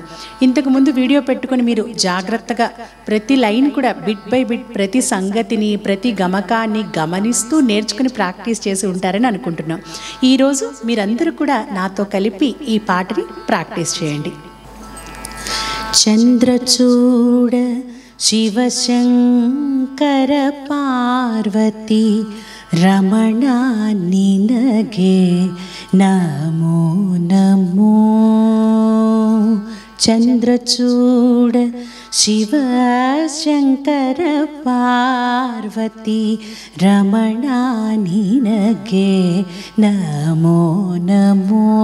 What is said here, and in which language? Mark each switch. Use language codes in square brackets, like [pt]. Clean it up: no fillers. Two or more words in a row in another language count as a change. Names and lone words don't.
[te] ఇంతకు ముందు వీడియో పెట్టుకుని మీరు జాగ్రత్తగా ప్రతి లైన్ కూడా [en] bit by bit [te] ప్రతి సంగతిని ప్రతి గమకాన్ని గమనిస్తూ నేర్చుకుని ప్రాక్టీస్ చేసి ఉంటారని అనుకుంటున్నాం. ఈరోజు మీరందరూ కూడా నాతో కలిపి ఈ పాటని ప్రాక్టీస్ చేయండి. [kn] చంద్రచూడ ಶಿವಶಂಕರ ಪಾರ್ವತಿ ರಮಣ ನಿನಗೆ ನಮೋ ನಮೋ. ಚಂದ್ರಚೂಡ ಶಿವಶಂಕರ ಪಾರ್ವತಿ ರಮಣ ನಿನಗೆ ನಮೋ ನಮೋ.